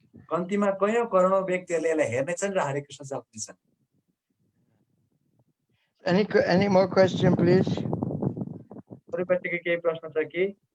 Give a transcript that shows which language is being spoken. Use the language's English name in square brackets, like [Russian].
[Nepali] कन्तिमा कयौं करोडौं व्यक्तिहरुले यसलाई हेर्नेछन् र हरे Krishna जप्नेछन्. [English] Any more question, please? [Nepali] अरूपट्टिको केही प्रश्न छ कि?